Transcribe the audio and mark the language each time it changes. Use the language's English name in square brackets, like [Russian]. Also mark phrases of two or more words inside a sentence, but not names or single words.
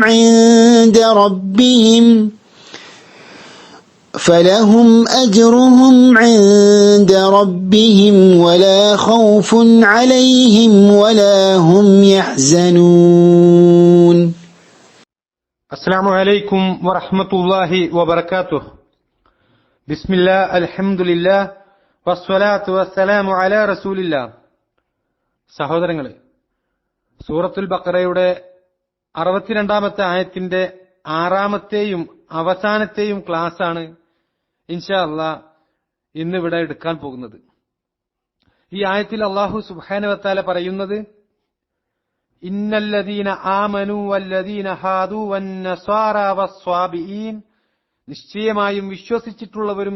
[Arabic] عند ربهم ولا خوف عليهم ولا هم يحزنون. السلام عليكم ورحمة الله وبركاته. بسم الله الحمد لله والصلاة والسلام على رسول الله. [Malayalam] സഹോദരങ്ങളെ, സൂറത്തുൽ ബഖറയുടെ 62ാമത്തെ ആയത്തിന്റെ 6ാമത്തെയും അവസാനത്തെയും ക്ലാസ്സാണ് [Arabic] إن شاء الله [Malayalam] ഇന്നിവിടെ എടുക്കാൻ പോകുന്നത്. ഈ ആയത്തിൽ [Arabic] الله سبحانه وتعالى [Malayalam] പറയുന്നത്, [Arabic] إن الذين آمنوا والذين هادوا والنصارى والصابئين, [Malayalam] നിശ്ചയമായും വിശ്വസിച്ചിട്ടുള്ളവരും